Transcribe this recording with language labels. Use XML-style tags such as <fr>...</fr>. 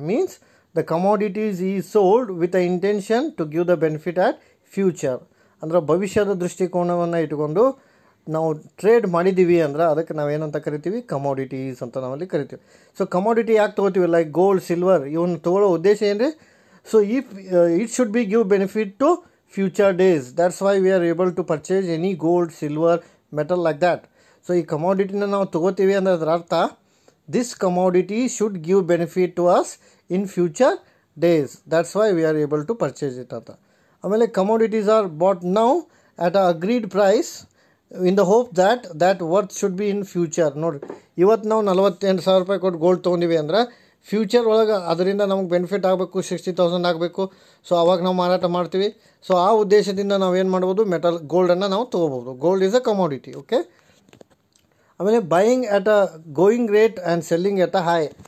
<en>Means the commodities is sold with the intention to give the benefit at future.</en> <kn>ಅಂದರೆ ಭವಿಷ್ಯದ ದೃಷ್ಟಿಕೋನವನ್ನು ಇಟ್ಕೊಂಡು ನಾವು ಟ್ರೇಡ್ ಮಾಡಿದ್ದೀವಿ ಅಂದ್ರೆ ಅದಕ್ಕೆ ನಾವೇನಂತ ಕರಿತೀವಿ, ಕಮೋಡಿಟೀಸ್ ಅಂತ ನಾವಲ್ಲಿ ಕರಿತೀವಿ. ಸೊ ಕಮೋಡಿಟಿ ಯಾಕೆ ತೊಗೋತೀವಿ, ಲೈಕ್ ಗೋಲ್ಡ್, ಸಿಲ್ವರ್, ಇವನ್ನ ತೊಗೊಳ್ಳೋ ಉದ್ದೇಶ ಏನ್ರಿ,</kn> <en>So if it should be give benefit to future days. That's why we are able to purchase any gold, silver, metal like that.</en> <kn>So ಈ ಕಮೋಡಿಟಿನ ನಾವು ತೊಗೋತೀವಿ ಅಂದ್ರೆ ಅದರ ಅರ್ಥ,</kn> <en>this commodity should give benefit to us in future days. That's why we are able to purchase it anta.</en> <kn>ಆಮೇಲೆ</kn> <en>commodities are bought now at a agreed price in the hope that worth should be in future.</en> <kn>ನೋಡ್ರಿ, ಇವತ್ತು ನಾವು 48,000 ರೂಪಾಯಿ ಕೊಟ್ಟು gold ತೊಗೊಂಡಿವಿ ಅಂದ್ರೆ future ಒಳಗೆ ಅದರಿಂದ ನಮಗೆ ಬೆನಿಫಿಟ್ ಆಗಬೇಕು, 60,000 ಆಗಬೇಕು. ಸೊ ಅವಾಗ ನಾವು ಮಾರಾಟ ಮಾಡ್ತೀವಿ. ಸೊ ಆ ಉದ್ದೇಶದಿಂದ ನಾವು ಏನು ಮಾಡ್ಬೋದು, ಗೋಲ್ಡನ್ನು ನಾವು ತೊಗೋಬೋದು.</kn> <en>Gold is a commodity. Okay, ಆಮೇಲೆ buying at a going rate and selling at a high.</en>